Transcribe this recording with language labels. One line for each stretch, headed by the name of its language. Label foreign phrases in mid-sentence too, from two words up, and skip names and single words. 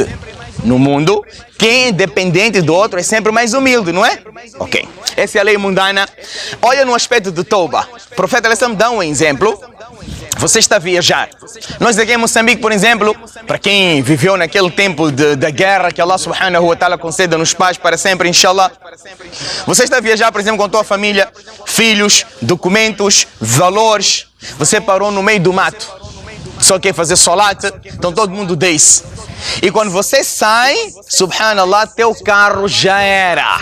Portuguese: No mundo, quem é dependente do outro é sempre mais humilde, não é? Ok. Essa é a lei mundana. Olha no aspecto do tauba. O profeta al-Islam dá um exemplo. Você está a viajar. Nós aqui em Moçambique, por exemplo, para quem viveu naquele tempo da guerra, que Allah
Arabic: سبحانه وتعالى
Portuguese: conceda-nos paz para sempre, inshallah. Você está a viajar, por exemplo, com a tua família, filhos, documentos, valores. Você parou no meio do mato. Só quer fazer solat, então todo mundo desce. E quando você sai, subhanallah, teu carro já era.